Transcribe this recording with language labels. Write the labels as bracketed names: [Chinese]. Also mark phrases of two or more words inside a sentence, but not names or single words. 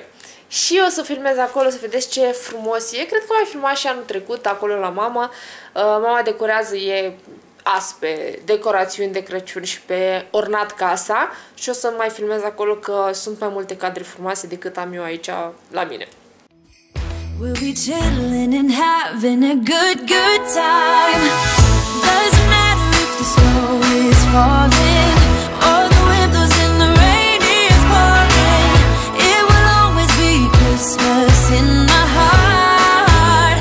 [Romanian] Și o să filmez acolo, să vedeți ce frumos e. Cred că am filmat și anul trecut acolo la mama. Mama decorează, e pe decorațiuni de Crăciun și pe ornat casa. Și o să mai filmez acolo că sunt mai multe cadre frumoase decât am eu aici la mine. [English] We'll be chilling and having a good time. Doesn't matter if the snow is falling or the wind blows and the rain is pouring. It will always be Christmas in my heart.